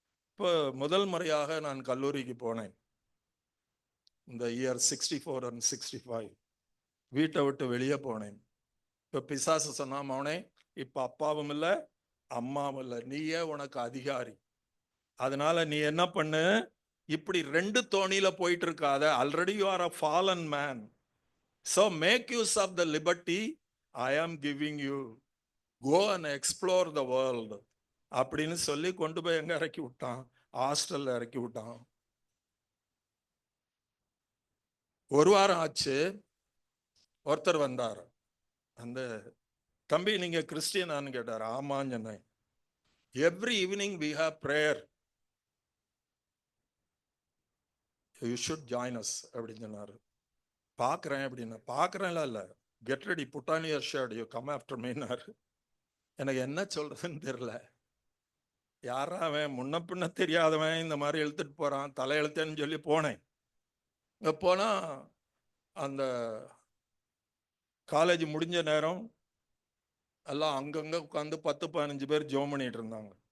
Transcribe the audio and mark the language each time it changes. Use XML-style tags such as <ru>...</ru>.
<ta>இப்போ முதல் முறையாக நான் கல்லூரிக்கு போனேன். இந்த இயர் 64 and 65 வீட்டை விட்டு வெளியே போனேன். இப்போ பிசாசு சொன்னா, மவனே இப்ப அப்பாவும் இல்லை அம்மாவும் இல்லை, நீயே உனக்கு அதிகாரி. அதனால நீ என்ன பண்ணு, இப்படி 2 தோணியில போயிட்டு இருக்காத.</ta> <en>Already you are a fallen man. So make use of the liberty I am giving you. Go and explore the world.</en> <ta>அப்படின்னு சொல்லி கொண்டு போய் எங்க இறக்கி விட்டான்? ஹாஸ்டல்ல இறக்கி விட்டான். ஒரு வாரம் ஆச்சு. ஒருத்தர் வந்தார். அந்த தம்பி, நீங்க கிறிஸ்டியனான்னு கேட்டார். ஆமான்னு சொன்னேன்.</ta> <en>Every evening we have prayer. You should join us</en> <ta>அப்படின்னு சொன்னாரு. பார்க்குறேன் அப்படின்னு. பார்க்குறேன்ல இல்லை,</ta> <en>Get ready, put on your shirt, you come after மீனார்.</en> <ta>எனக்கு என்ன சொல்றதுன்னு தெரியல. யாரா அவன், முன்ன பின்ன தெரியாதவன் இந்த மாதிரி எழுத்துட்டு போறான், தலையெழுத்தேன்னு சொல்லி போனேன். போனா அந்த காலேஜ் முடிஞ்ச நேரம் எல்லாம் அங்கங்க உட்காந்து 10-15 பேர் ஜெபம் பண்ணிட்டு இருந்தாங்க.</ta>